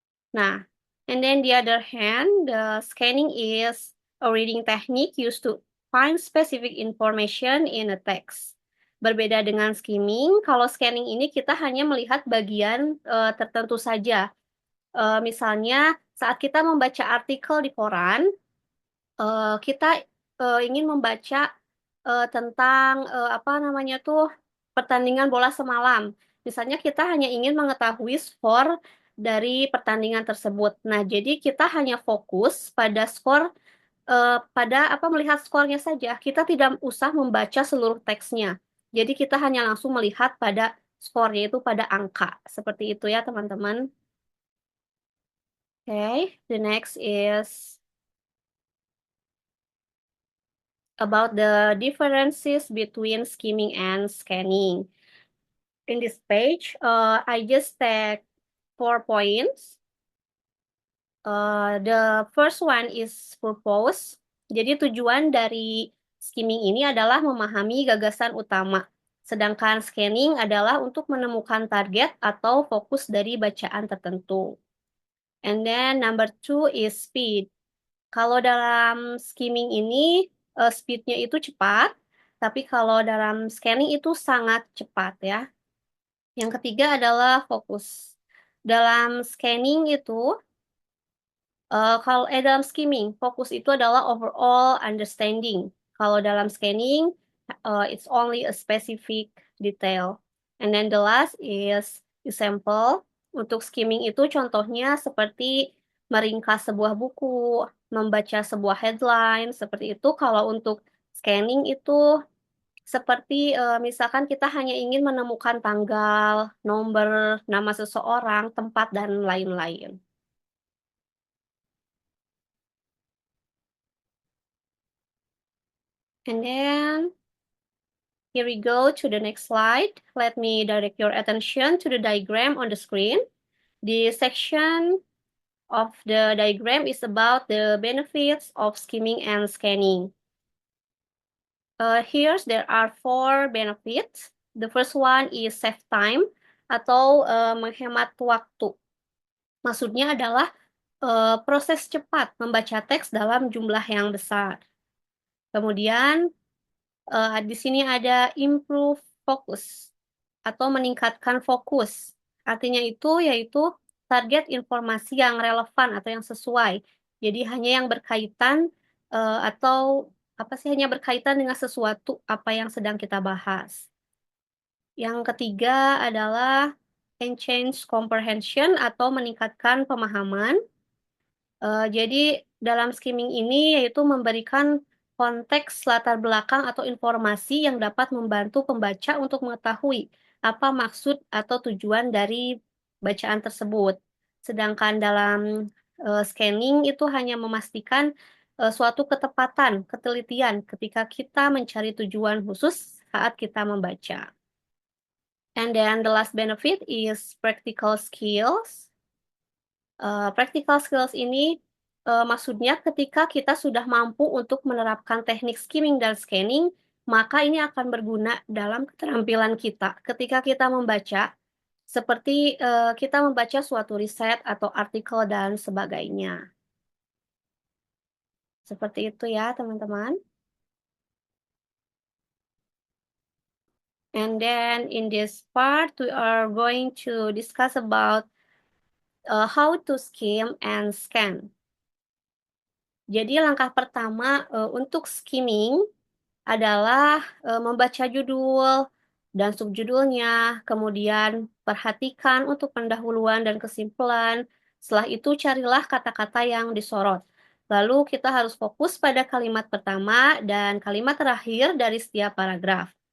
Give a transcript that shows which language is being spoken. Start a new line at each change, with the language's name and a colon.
English: Nah, and then the other hand, the scanning is a reading technique used to find specific information in a text.
Indonesian: Berbeda dengan skimming, kalau scanning ini kita hanya melihat bagian tertentu saja. Misalnya saat kita membaca artikel di koran, kita ingin membaca tentang apa namanya tuh pertandingan bola semalam. Misalnya kita hanya ingin mengetahui skor dari pertandingan tersebut. Nah, jadi kita hanya fokus pada skor pada apa melihat skornya saja. Kita tidak usah membaca seluruh teksnya. Jadi kita hanya langsung melihat pada skornya itu pada angka. Seperti itu ya, teman-teman.
English: Okay, the next is about the differences between skimming and scanning. In this page, I just take 4 points. The first one is purpose.
Indonesian: Jadi tujuan dari skimming ini adalah memahami gagasan utama. Sedangkan scanning adalah untuk menemukan target atau fokus dari bacaan tertentu.
English: And then number 2 is speed.
Indonesian: Kalau dalam skimming ini speednya itu cepat, tapi kalau dalam scanning itu sangat cepat ya. Yang ketiga adalah fokus. Dalam scanning itu, kalau dalam skimming, fokus itu adalah
English: overall understanding.
Indonesian: Kalau dalam scanning,
English: it's only a specific detail. And then the last is example.
Indonesian: Untuk skimming itu contohnya seperti meringkas sebuah buku, membaca sebuah headline, seperti itu. Kalau untuk Scanning itu seperti misalkan kita hanya ingin menemukan tanggal, nomor, nama seseorang, tempat, dan lain-lain.
English: And then here we go to the next slide. Let me direct your attention to the diagram on the screen. The section of the diagram is about the benefits of skimming and scanning. Here there are 4 benefits. The first one is save time
Indonesian: atau menghemat waktu. Maksudnya adalah proses cepat membaca teks dalam jumlah yang besar. Kemudian di sini ada
English: improve focus
Indonesian: atau meningkatkan fokus. Artinya itu yaitu target informasi yang relevan atau yang sesuai. Jadi hanya yang berkaitan atau apa sih hanya berkaitan dengan sesuatu apa yang sedang kita bahas. Yang ketiga adalah
English: enhance comprehension
Indonesian: atau meningkatkan pemahaman. Jadi dalam skimming ini yaitu memberikan konteks latar belakang atau informasi yang dapat membantu pembaca untuk mengetahui apa maksud atau tujuan dari bacaan tersebut. Sedangkan dalam scanning itu hanya memastikan suatu ketepatan, ketelitian ketika kita mencari tujuan khusus saat kita membaca.
English: And then the last benefit is practical skills.
Indonesian: Practical skills ini maksudnya ketika kita sudah mampu untuk menerapkan teknik skimming dan scanning, maka ini akan berguna dalam keterampilan kita ketika kita membaca, seperti kita membaca suatu riset atau artikel dan sebagainya. Seperti itu ya, teman-teman.
English: And then in this part, we are going to discuss about how to skim and scan.
Indonesian: Jadi langkah pertama untuk skimming adalah membaca judul dan subjudulnya, kemudian perhatikan untuk pendahuluan dan kesimpulan. Setelah itu carilah kata-kata yang disorot. Lalu kita harus fokus pada kalimat pertama dan kalimat terakhir dari setiap paragraf.